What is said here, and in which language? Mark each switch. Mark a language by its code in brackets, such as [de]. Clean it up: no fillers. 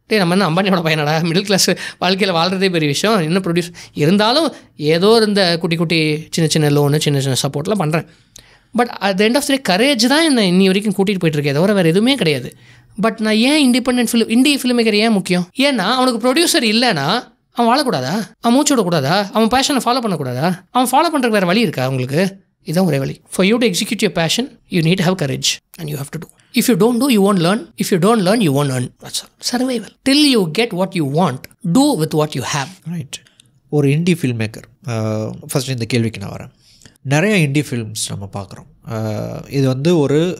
[ta] நம்ம என்ன அம்பானியோட பையனடா, middle class வாழ்க்கையில் வாழ்கிறதே பெரிய விஷயம், என்ன ப்ரொடியூஸ் இருந்தாலும் ஏதோ இருந்த குட்டி சின்ன லோனு சின்ன சப்போர்ட்லாம் பண்ணுறேன். But at the end of the day courage தான் என்னை இன்னி வரைக்கும் கூட்டிகிட்டு போயிட்டுருக்கேன், தவிர வேறு எதுவுமே கிடையாது. பட் நான் ஏன் இண்டி ஃபிலிம் மேக்கர் ஏன் முக்கியம்? ஏன்னா அவனுக்கு ப்ரொடியூசர் இல்லைன்னா அவன் வாழக்கூடாதா, அவன் மூச்சு விடக்கூடாதா, அவன் பேஷனை ஃபாலோ பண்ணக்கூடாதா? அவன் ஃபாலோ பண்ணுறதுக்கு வேறு வழி இருக்கா உங்களுக்கு? இதுதான் ஒரே வழி. [en] For you to execute your passion, you need to have courage and you have to do. If you don't do, you won't learn. If you don't learn, you won't earn. That's all. Survival. Till you get what you want, do with what you have. Right. [ta] ஒரு indie film maker, first இந்த கேள்விக்கு நான் வரேன். நிறைய indie films நம்ம பார்க்குறோம். இது வந்து ஒரு